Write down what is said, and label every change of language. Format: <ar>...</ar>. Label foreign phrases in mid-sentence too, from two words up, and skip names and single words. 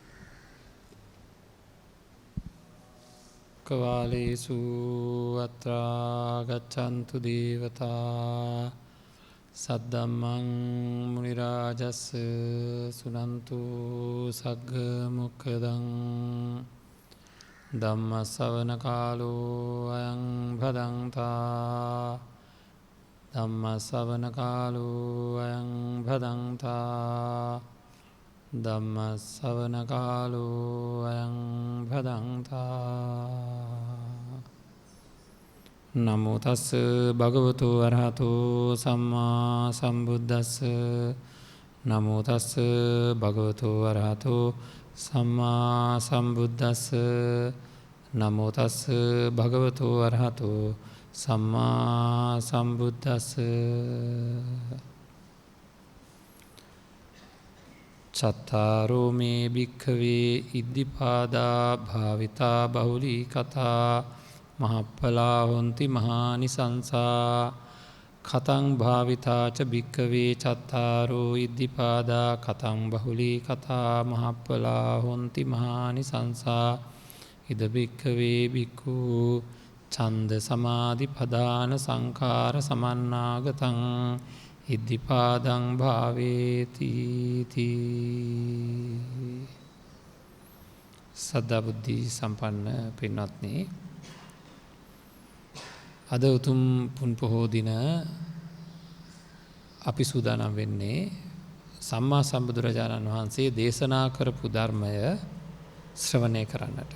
<pi>කවාලේසු අත්‍රා ගච්ඡන්තු දේවතා සද්දම්මං මුනි රාජස් සුනන්තු සග්ග මොක්ඛදං ධම්ම ශ්‍රවණ කාලෝ අයං භදංතා ධම්ම ශ්‍රවණ කාලෝ අයං භදංතා ධම්ම ශ්‍රවණ කාලෝ අයං භදංතා. නමෝ තස් භගවතු වරහතෝ සම්මා සම්බුද්දස්ස. නමෝ තස් භගවතු වරහතෝ සම්මා සම්බුද්දස්ස. නමෝ තස් භගවතු වරහතෝ සම්මා සම්බුද්දස්ස. චත්තාරෝ මේ භික්ඛවේ ඉද්ධිපාදා භාවිතා බහුලී කතා මහප්පලා හොන්ති මහානිසංසා කතං භාවිතාච භික්කවේ චත්තාරෝ ඉද්ධිපාදා කතං බහුලී කතා මහප්පලා හොන්ති මහානි සංසා ඉද භික්කවේ භික්ඛු ඡන්ද සමාධි පදාන සංඛාර සමන්නාගතං ඉද්ධිපාදං භාවේති තී.</pi> <si>සද්ධා බුද්ධි සම්පන්න පින්වත්නි, අද උතුම් පුන් පොහෝ දින අපි සූදානම් වෙන්නේ සම්මා සම්බුදුරජාණන් වහන්සේ දේශනා කරපු ධර්මය ශ්‍රවණය කරන්නට.</si>